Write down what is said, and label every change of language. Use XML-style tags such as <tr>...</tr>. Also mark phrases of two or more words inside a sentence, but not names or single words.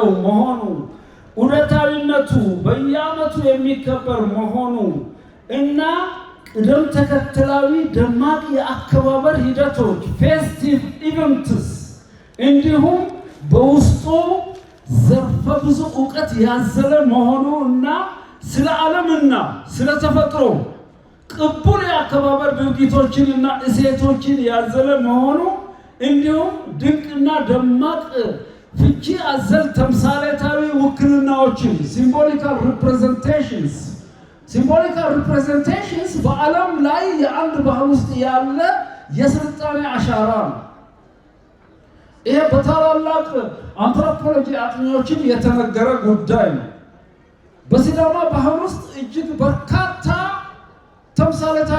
<am>መሆኑ ዑደታዊነቱ በየዓመቱ የሚከበር መሆኑ እና ቅደም ተከተላዊ ደማቅ የአከባበር ሂደቶች</am> <en>festive events</en> <am>እንዲሁም በውስጡ ዘርፈ ብዙ ዕውቀት ያዘለ መሆኑ እና ስለ ዓለምና ስለ ተፈጥሮ ቅቡል የአከባበር ድርጊቶችንና እሴቶችን ያዘለ መሆኑ እንዲሁም ድንቅና ደማቅ ፍቺ አዘል ተምሳሌታዊ ውክልናዎችን ሲምቦሊካል ሪፕሬዘንቴሽንስ በዓለም ላይ የአንድ ባህል ውስጥ ያለ የስልጣኔ አሻራ ነው። ይሄ በታላላቅ አንትሮፖሎጂ አጥኚዎችን የተነገረ ጉዳይ ነው። በሲዳማ ባህል ውስጥ እጅግ በርካታ ተምሳሌታዊ</am>